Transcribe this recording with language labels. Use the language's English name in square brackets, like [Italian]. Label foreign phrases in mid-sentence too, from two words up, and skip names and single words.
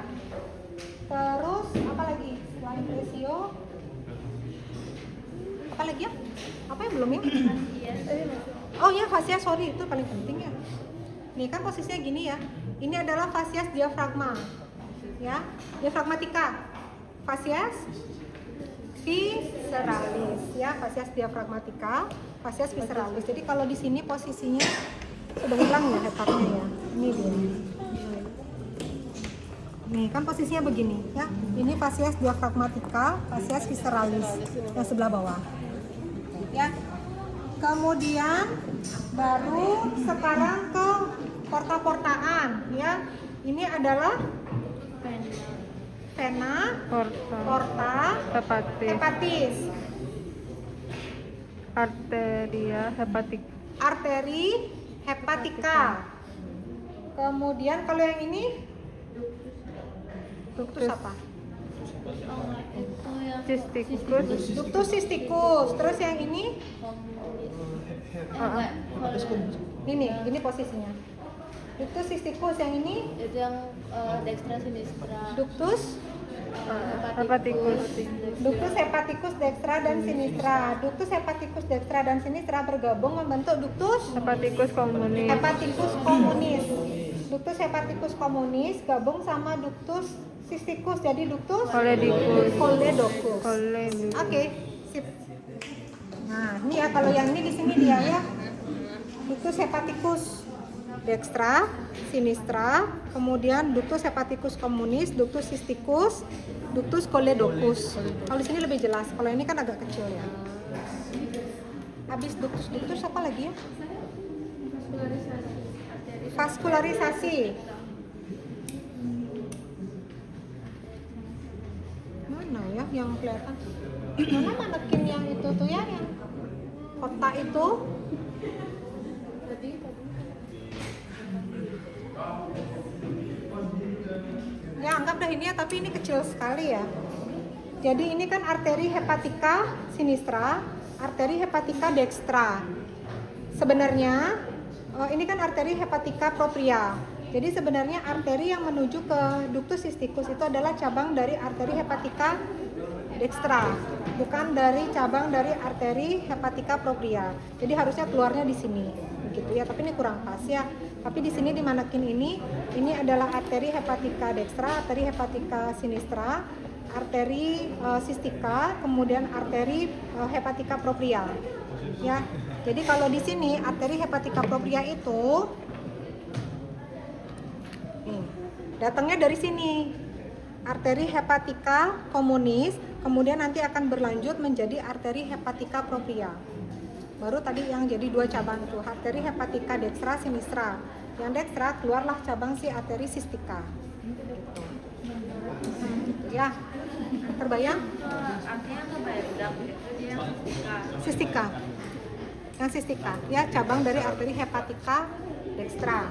[Indonesian] Terus apa lagi? Selain presio, apa lagi ya? Apa yang belum ini? Oh ya, fascia, sorry, itu paling penting ya. Nih kan posisinya gini ya. Ini adalah [Latin] fascias diafragma, [Indonesian] ya, [Latin] diafragmatika, fascias visceralis, ya, fascias diafragmatika, fascias visceralis. [Indonesian] Jadi kalau di sini posisinya sudah hilang ya heparnya ya. Ini dia. Nih kan posisinya begini ya. Ini [Latin] fascias diafragmatika, fascias visceralis [Indonesian] yang sebelah bawah. Ya. Kemudian baru sekarang ke porta-portaan ya. Ini adalah [Latin] vena, porta, hepatis, [Indonesian] arteria hepatik, arteri hepatika. Kemudian kalau yang ini ductus apa? Cysticus, [Latin] Ductus cysticus. [Indonesian] Terus yang ini ini posisinya. [Latin] Ductus cysticus. [Indonesian] Yang ini itu yang [Latin] dextra sinistra. ductus hepaticus, Ductus hepaticus dextra dan sinistra. Ductus hepaticus dextra dan sinistra [Indonesian] bergabung membentuk [Latin] ductus hepaticus communis, hepaticus communis. Ductus hepaticus communis [Indonesian] gabung sama [Latin] ductus cysticus jadi ductus choledocus. [Indonesian] Oke, sip. Nah, ini ya kalau yang ini di sini dia ya. [Latin] Ductus hepaticus dextra, sinistra, kemudian ductus hepaticus communis, ductus cysticus, ductus choledocus. [Indonesian] Kalau di sini lebih jelas, kalau ini kan agak kecil ya. Habis ductus apa lagi ya? Vaskularisasi. Mana ya yang kelihatan? Mana manekin yang itu tuh ya, yang kotak itu? Ya anggap dah ini ya, tapi ini kecil sekali ya. Jadi ini kan arteri hepatika sinistra, arteri hepatika dextra. Sebenarnya ini kan arteri hepatika propria. Jadi sebenarnya arteri yang menuju ke ductus cysticus itu adalah cabang dari arteri hepatika dextra, bukan dari cabang dari arteri hepatika propria. Jadi harusnya keluarnya di sini, begitu ya. Tapi ini kurang pas ya. Tapi di sini dimanekin ini adalah arteri hepatika dextra, arteri hepatika sinistra, arteri sistika, kemudian arteri hepatika propria. Ya. Jadi kalau di sini arteri hepatika propria itu datangnya dari sini, arteri hepatika communis, kemudian nanti akan berlanjut menjadi arteri hepatika propria. Baru tadi yang jadi dua cabang itu, arteri hepatika dextra sinistra. Yang dextra keluarlah cabang si arteri sistika. Gitu ya. Terbayang? Artinya kebayang itu dia Sistika. Yang sistika, ya cabang dari arteri hepatika dextra.